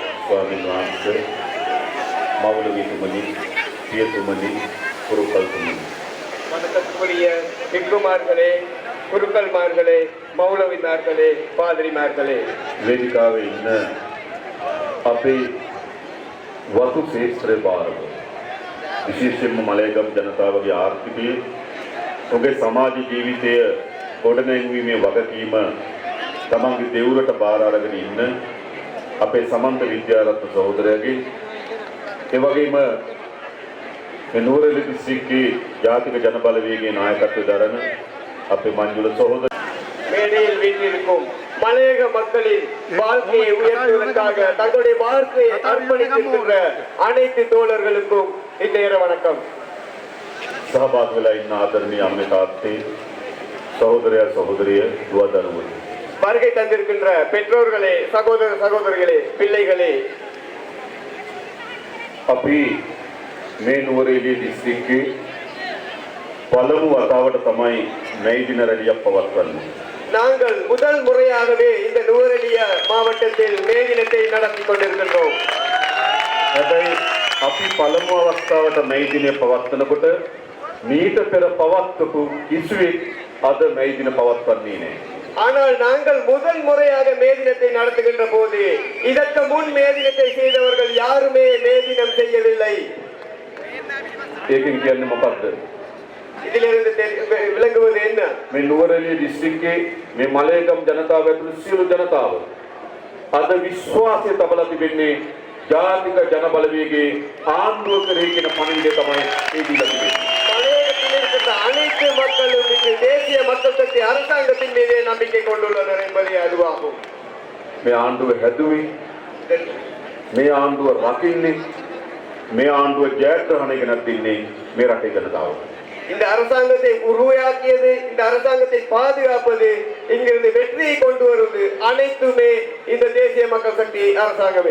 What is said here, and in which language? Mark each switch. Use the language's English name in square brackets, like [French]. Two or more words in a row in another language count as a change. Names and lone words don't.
[Sinhala] ස්වාමීන් වහන්සේ මවුලවිතුමනි පියතුමනි குருக்கள்තුමනි [Tamil] வணக்கத்துக்குரிய பிக்குமார்களே குருக்கள்மார்களே மௌலவிமார்களே பாதிரிமார்களே [Sinhala] වේදිකාවේ ඉන්න අපේ වතු ශේත්‍රයේ බාරව විශේෂයෙන්ම මලයගම් ජනතාවගේ ආර්ථිකයේ ඔබේ සමාජ ජීවිතය ගොඩනැංවීමේ වගකීම තමන්ගේ දෙවුරට බාර අරගෙන ඉන්න අපේ සමන්ත විද්‍යාරත්න සහෝදරයාගේ ඒ වගේම මේ නුවරඑළිය දිස්ත්‍රික්කයේ ජාතික ජනබලවේගයේ නායකත්වය දරන අපේ මංජුල සහෝදර [Tamil] மேடையில் வீட்டிற்கும் மலையக மக்களின் வாழ்க்கையை உயர்த்துவதற்காக தங்களுடைய வாழ்க்கையை அர்ப்பணிக்கின்ற அனைத்து தோழர்களுக்கும் இந்நேர வணக்கம். [Sinhala] සහභාගී වෙලා ඉන්න ආදරණීය අම්මේ තාත්තේ සහෝදරයා සහෝදරිය දුව දරුවෝ [Tamil] வருகை தந்திருக்கின்ற பெற்றோர்களே சகோதர சகோதரிகளே பிள்ளைகளே [Sinhala] අපි මේ නුවරඑළිය දිස්ත්‍රික්කයේ පළමු වතාවට තමයි මේ දින රැළියක් පවත්වන්නේ. [Tamil] நாங்கள் முதல் முறையாகவே இந்த நுவரெலிய மாவட்டத்தில் மே தினத்தை நடத்தி கொண்டிருக்கின்றோம். [Sinhala] හැබැයි අපි පළමු අවස්ථාවට මේ දිනේ පවත්වනකොට මීට පෙර පවත්වපු කිසිවෙක් අද මේ දින පවත්වන්නේ නැහැ. [Tamil] ஆனால் நாங்கள் முதல் முறையாக மே தினத்தை நடத்துகின்ற போது இதற்கு முன் மே தினத்தை செய்தவர்கள் யாருமே மே தினம் செய்யவில்லை. [Sinhala] ඒකෙන් කියන්නේ මොකක්ද? [Tamil] இதிலிருந்து விளங்குவது என்ன? [Sinhala] මේ නුවරඑළිය දිස්ත්‍රික්කයේ මේ මලයගම් ජනතාව ඇතුළු සියලු ජනතාව අද විශ්වාසය තබලා තිබෙන්නේ ජාතික ජනබලවේගයේ ආණ්ඩුව කෙරෙහි කියන පණිවිඩය තමයි මේ දීලා තිබෙන්නේ. [Tamil] மலையகத்தில் இருக்கின்ற அனைத்து மக்களும் இன்று தேசிய மக்கள் சக்தி அரசாங்கத்தின் மீதே நம்பிக்கை கொண்டுள்ளனர் என்பதே அதுவாகும். [Sinhala] මේ ආණ්ඩුව හැදුවේ මේ ආණ්ඩුව රකින්නේ මේ ආණ්ඩුව ජයග්‍රහණය ගෙනත් දෙන්නේ මේ රටේ ජනතාව. [Tamil] இந்த அரசாங்கத்தை உருவாக்கியது இந்த அரசாங்கத்தை பாதுகாப்பது இங்கிருந்து வெற்றியை கொண்டு வருவது அனைத்துமே இந்த தேசிய மக்கள் சக்தி அரசாங்கமே.